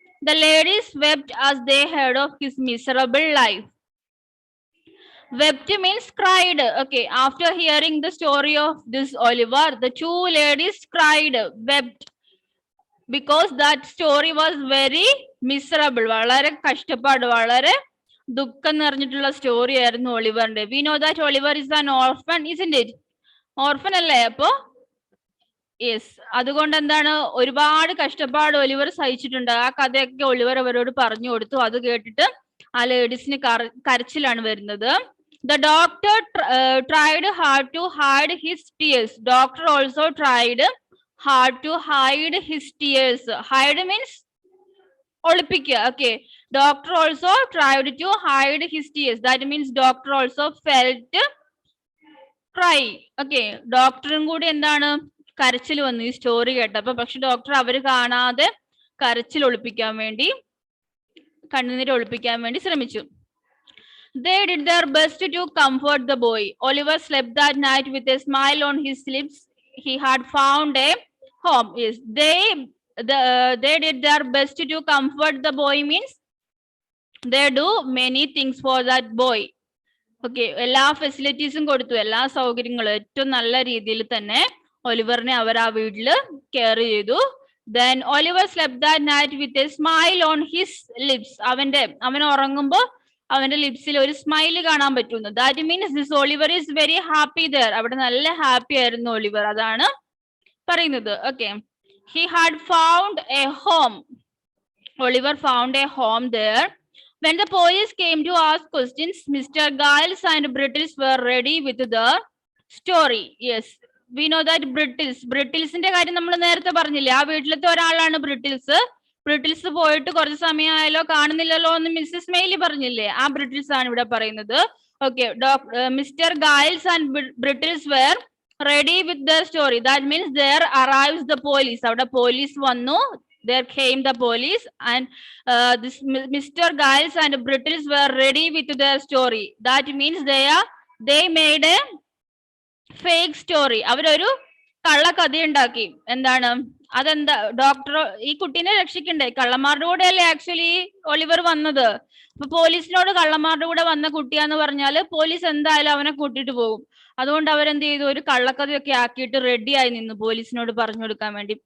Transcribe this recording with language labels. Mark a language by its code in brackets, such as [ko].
[en] The ladies wept as they heard of his miserable life. Wept means cried. Okay, after hearing the story of this Oliver, the two ladies cried, wept, because that story was very miserable. [ml] വളരെ കഷ്ടപ്പാട്, വളരെ ദുഃഖം നിറഞ്ഞിട്ടുള്ള story ആയിരുന്നു ഒളിവറിന്റെ. [en] We know that Oliver is an orphan, isn't it? [ml] Orphan അല്ലേ? അപ്പോ yes, അതുകൊണ്ട് എന്താണ്, ഒരുപാട് കഷ്ടപ്പാട് ഒലിവർ സഹിച്ചിട്ടുണ്ട്. ആ കഥയൊക്കെ ഒലിവർ അവരോട് പറഞ്ഞു കൊടുത്തു. അത് കേട്ടിട്ട് ആ ലേഡീസിന് കരച്ചിലാണ് വരുന്നത്. [en] The doctor tried hard to hide his tears. Doctor also tried hard to hide his tears. Hide means ഒളിപ്പിക്കുക. Okay. Doctor also tried to hide his tears. That means doctor also felt cry. Okay. [ml] ഡോക്ടറും കൂടി എന്താണ്, കരച്ചിൽ വന്നു ഈ story കേട്ടപ്പോ. പക്ഷെ doctor അവര് കാണാതെ കരച്ചിൽ ഒളിപ്പിക്കാൻ വേണ്ടി, കണ്ണുനീര് ഒളിപ്പിക്കാൻ വേണ്ടി ശ്രമിച്ചു. [en] They did their best to comfort the boy. Oliver slept that night with a smile on his lips. He had found a home. Yes, they did their best to comfort the boy means they do many things for that boy. [ml] Okay, എല്ലാ ഫെസിലിറ്റീസും കൊടുത്തു, എല്ലാ സൗകര്യങ്ങളും ഏറ്റവും നല്ല രീതിയിൽ തന്നെ ഒലിവറിനെ അവർ ആ വീട്ടില് കെയർ ചെയ്തു. [en] Then Oliver slept that night with a smile on his lips. [ml] അവൻ ഉറങ്ങുമ്പോ അവന്റെ ലിപ്സിൽ ഒരു സ്മൈൽ കാണാൻ പറ്റുന്നു. [en] That means this Oliver is very happy there. [ml] അവിടെ നല്ല ഹാപ്പി ആയിരുന്നു ഒലിവർ, അതാണ് പറയുന്നത്. [en] Okay. He had found a home. Oliver found a home there. When the police came to ask questions, Mr. Giles and Brittles were ready with the story. Yes, we know that [ml] ബ്രിട്ടിൽസിന്റെ കാര്യം നമ്മൾ നേരത്തെ പറഞ്ഞില്ലേ, ആ വീട്ടിലത്തെ ഒരാളാണ് ബ്രിട്ടിൽസ്. ബ്രിട്ടിൽസ് പോയിട്ട് കുറച്ച് സമയമായാലോ കാണുന്നില്ലല്ലോ എന്ന് മിസ്സസ് മെയ്ലി പറഞ്ഞില്ലേ, ആ ബ്രിട്ടിൽസ് ആണ് ഇവിടെ പറയുന്നത്. Okay. [en] Mister Giles and Brittles were ready with the story. That means there arrives the police. [ml] അവിടെ പോലീസ് വന്നു. [en] There came the police and this Mr. Giles and Brittles were ready with their story. That means they made a fake story. [ml] അവരൊരു കള്ളക്കഥ ഉണ്ടാക്കി. എന്താണ് അതെന്താ, doctor ഈ കുട്ടീനെ രക്ഷിക്കണ്ടേ, കള്ളന്മാരുടെ കൂടെ അല്ലേ ആക്ച്വലി ഒലിവർ വന്നത്. അപ്പൊ പോലീസിനോട് കള്ളന്മാരുടെ കൂടെ വന്ന കുട്ടിയാന്ന് പറഞ്ഞാല് പോലീസ് എന്തായാലും അവനെ കൂട്ടിട്ട് പോകും. അതുകൊണ്ട് അവരെന്ത് ചെയ്തു, ഒരു കള്ളക്കഥയൊക്കെ ആക്കിയിട്ട് റെഡി ആയി നിന്നു പോലീസിനോട് പറഞ്ഞു കൊടുക്കാൻ വേണ്ടി.